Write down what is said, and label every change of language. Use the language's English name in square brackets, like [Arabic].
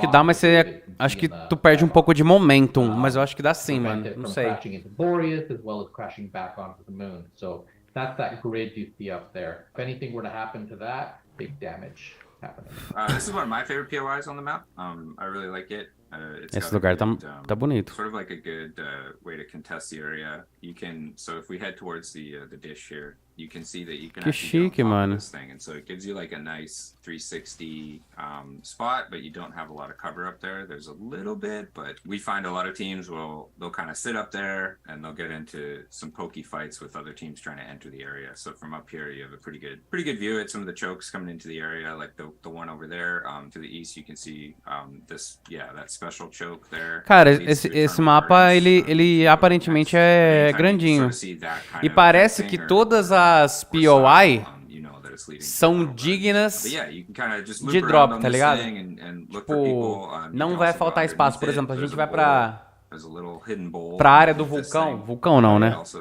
[Portuguese] que dá, mas acho que tu perde um pouco de momentum, mas eu acho que dá sim, mano. Não sei. [English] Crashing into Boreas as well as crashing back onto the moon. So that's that grid you see up there. If anything were to happen to that, big damage happening. This is one of my favorite POIs on the map. I really like it. [Portuguese] Esse lugar tá bonito. [English] Sort of like a good way to contest the area. You can, so if we head towards the dish here, you can see that you can actually [Portuguese] chique, mano. [English] This thing, and so it gives you like a nice 360 spot, but you don't have a lot of cover up there. There's a little bit, but we find a lot of teams they'll kind of sit up there and they'll get into some pokey fights with other teams trying to enter the area. So from up here, you have a pretty good view at some of the chokes coming into the area, like the one over there. To the east, you can see that special choke there. [Portuguese] Cara, esse mapa ele aparentemente é grandinho. E parece que todas as POI são dignas de drop, tá ligado? Tipo, não vai faltar espaço. Por exemplo, a gente vai pra área do vulcão. Vulcão não, né?